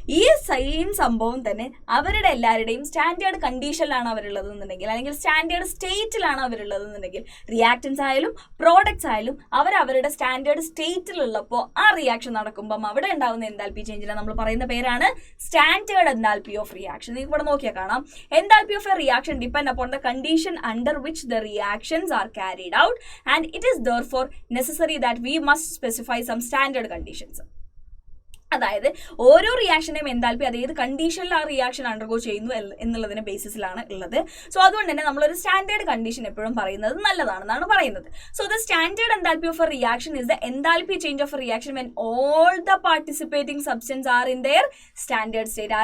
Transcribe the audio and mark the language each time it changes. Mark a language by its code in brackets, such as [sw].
[ml] ഈ സെയിം സംഭവം തന്നെ അവരുടെ എല്ലാവരുടെയും സ്റ്റാൻഡേർഡ് കണ്ടീഷനിലാണ് അവരുള്ളതെന്നുണ്ടെങ്കിൽ, അല്ലെങ്കിൽ സ്റ്റാൻഡേർഡ് സ്റ്റേറ്റിലാണ് അവരുള്ളതെന്നുണ്ടെങ്കിൽ, റിയാക്ടൻസ് ആയാലും പ്രോഡക്ട്സ് ആയാലും അവരുടെ സ്റ്റാൻഡേർഡ് സ്റ്റേറ്റിലുള്ളപ്പോൾ ആ റിയാക്ഷൻ നടക്കുമ്പം അവിടെ ഉണ്ടാകുന്ന എൻതാൽപ്പി ചേഞ്ചിനെ നമ്മൾ പറയുന്ന പേരാണ് സ്റ്റാൻഡേർഡ് എൻതാൽപ്പി ഓഫ് റിയാക്ഷൻ. നിങ്ങൾക്ക് ഇവിടെ നോക്കിയാൽ കാണാം, [en] Enthalpy of a reaction depend upon the condition under which the reactions are carried out, and it is therefore necessary that we must specify some standard conditions. [ml] അതായത് ഓരോ റിയാക്ഷനെയും enthalpy അത് ഏത് കണ്ടീഷനിൽ ആ റിയാക്ഷൻ അണ്ടർഗോ ചെയ്യുന്നു എന്നുള്ളതിന്റെ ബേസിസിലാണ് ഉള്ളത്. സോ അതുകൊണ്ട് തന്നെ നമ്മളൊരു സ്റ്റാൻഡേർഡ് കണ്ടീഷൻ എപ്പോഴും പറയുന്നത് നല്ലതാണെന്നാണ് പറയുന്നത്. [en] So the standard enthalpy of a reaction is the enthalpy change of a reaction when all the participating substance are in their standard state.